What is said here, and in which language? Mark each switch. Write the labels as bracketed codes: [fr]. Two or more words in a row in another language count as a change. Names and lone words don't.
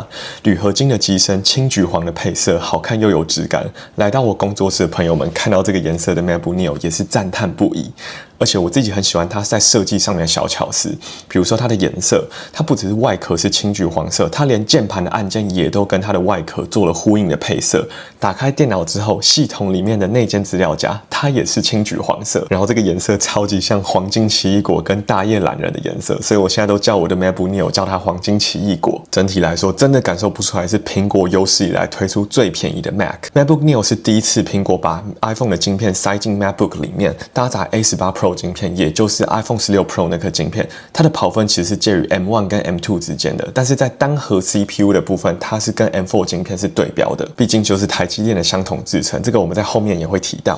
[zh] 鋁合金的機身，青橘黃的配色，好看又有質感。來到我工作室的朋友們看到這個顏色的 MacBook Neo 也是讚嘆不已。而且我自己很喜歡它在設計上面的小巧思，比如說它的顏色，它不只是外殼是青橘黃色，它連鍵盤的按鍵也都跟它的外殼做了呼應的配色。打開電腦之後，系統裡面的內建資料夾，它也是青橘黃色，然後這個顏色超級像黃金奇異果跟大葉欖仁的顏色，所以我現在都叫我的 MacBook Neo 叫它黃金奇異果。整體來說，真的感受不出來是蘋果有史以來推出最便宜的 Mac。MacBook Neo 是第一次蘋果把 iPhone 的晶片塞進 MacBook 裡面，搭載 A18 Pro 晶片，也就是 iPhone 16 Pro 那顆晶片，它的跑分其實是介於 M1 跟 M2 之間的，但是在單核 CPU 的部分，它是跟 M4 晶片是對標的，畢竟就是台積電的相同製程，這個我們在後面也會提到。